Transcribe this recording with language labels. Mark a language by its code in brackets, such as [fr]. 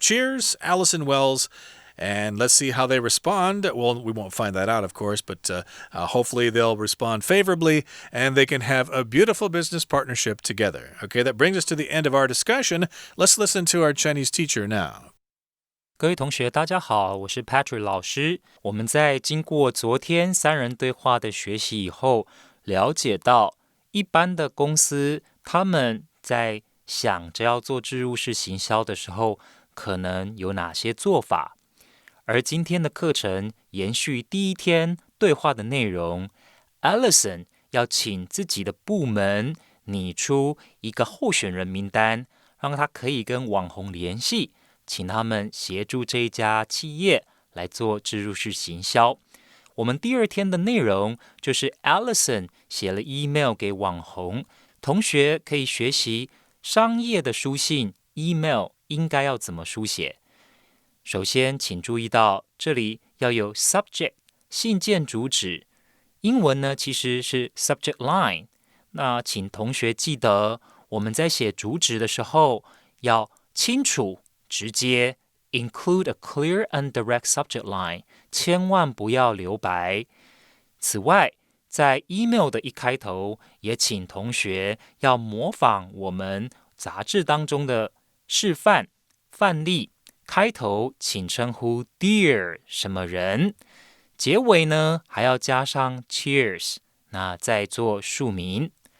[en] Cheers, Allison Wells. And let's see how they respond. Well, we won't find that out, of course, but hopefully they'll respond favorably and they can have a beautiful business partnership together. Okay, that brings us to the end of our discussion. Let's listen to our Chinese teacher now. [zh] 各位同学，大家好，我是 Patrick 老师。我们在经过昨天3人对话的学习以后，了解到一般的公司他们在想着要做置入式行销的时候，可能有哪些做法。而今天的课程延续第一天对话的内容 ，Allison 要请自己的部门拟出一个候选人名单，让他可以跟网红联系，请他们协助这一家企业来做置入式行销。我们第二天的内容就是 Allison 写了 email 给网红，同学可以学习商业的书信 email 应该要怎么书写。首先，请注意到这里要有 subject 信件主旨，英文呢其实是 subject line。那请同学记得，我们在写主旨的时候要清楚、直接 [en] include a clear and direct subject line， [zh] 千万不要留白。此外，在 email 的一开头，也请同学要模仿我们杂志当中的示范范例，开头请称呼 Dear 什么人，结尾呢还要加上 Cheers， 那再做署名。